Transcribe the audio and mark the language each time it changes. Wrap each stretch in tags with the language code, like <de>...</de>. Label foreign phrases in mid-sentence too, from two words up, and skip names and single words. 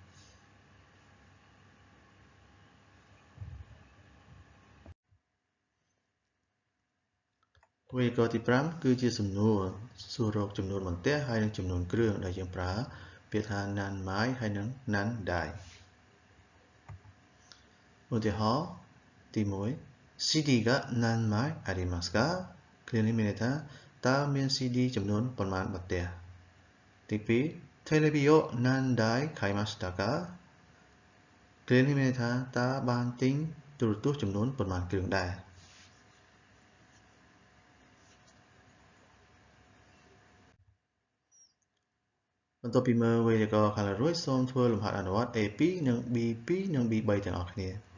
<km>វេយ្យាករណ៍ទី5គឺជាសំណួរសួររកចំនួនបន្ទះហើយនិងចំនួនគ្រឿងដែលយើងប្រើពាក្យថា nanmai ហើយនិង nandai ឧទាហរណ៍ទី1</km> <ja>CD が何枚ありますか</ja> <km>គ្រានេះមានន័យថាតើមាន CD ចំនួនប៉ុន្មានបន្ទះទី2</km> <ja>テレビを何台買いましたか</ja> <km>គ្រានេះមានន័យថាតើបានទិញទូរទស្សន៍ចំនួនប៉ុន្មានគ្រឿងដែរ បន្ទាប់ពីមើលវេយ្យាករណ៍ខាងលើរួចសូមធ្វើលំហាត់អនុវត្ត A2 និង B2 និង B3 ទាំងអស់គ្នា</km>